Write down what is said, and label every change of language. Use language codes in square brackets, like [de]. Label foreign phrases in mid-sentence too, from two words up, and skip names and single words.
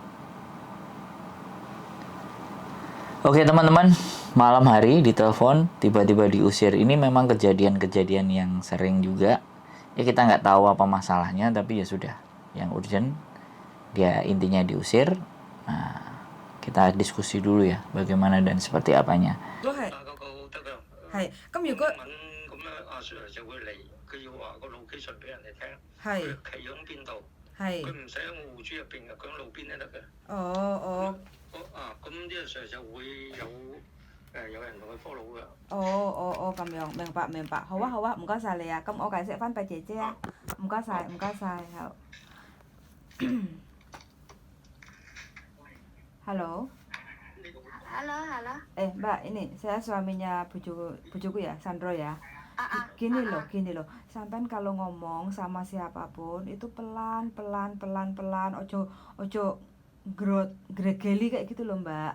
[id] Oke teman-teman, malam hari ditelepon, tiba-tiba diusir. Ini memang kejadian-kejadian yang sering juga. Ya kita nggak tahu apa masalahnya, tapi ya sudah. Yang urgent, dia intinya diusir. Nah, kita diskusi dulu ya, bagaimana dan seperti apanya. Hai, [yue] 咁如果咁咧，阿 Sir 就會嚟，佢要話個 location 俾人哋聽，係佢企響邊度，係佢唔使喺我戶主入邊嘅，佢喺路邊都得嘅。咁啲 Sir 就會有人同佢 follow 嘅。咁樣，明白，好啊，唔該晒你啊，咁我解釋翻俾姐姐啊，唔該晒，好。Halo. [id] Mbak, ini saya suaminya bujuku ya, Sandro ya. Gini loh, sampean kalau ngomong sama siapapun itu pelan, [jv] ojo gregeli [id] kayak gitu loh Mbak.